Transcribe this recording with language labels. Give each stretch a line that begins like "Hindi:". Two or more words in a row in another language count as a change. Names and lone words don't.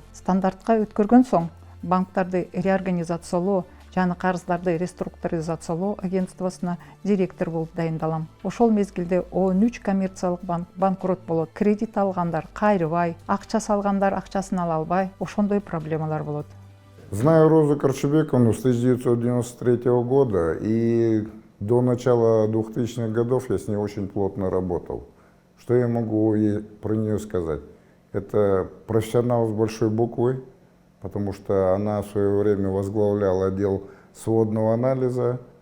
Kyrgyz: Стандартка өткөргөн соң банктарды реорганизациялоо жана карыздарды реструктуризациялоо агентствосуна директор болуп дайындалам. Ошол мезгилде 13 коммерциялык банк банкрот болот. Кредит алгандар кайрыбай, акча салгандар акчасын ала албай, ошондой проблемалар болот.
Russian: Знаю Розу Корчебековну с 1993 года, и до начала 2000-х годов я с ней очень плотно работал. Что я могу про нее сказать? Это профессионал с большой буквы, потому что она в свое время возглавляла отдел сводного анализа.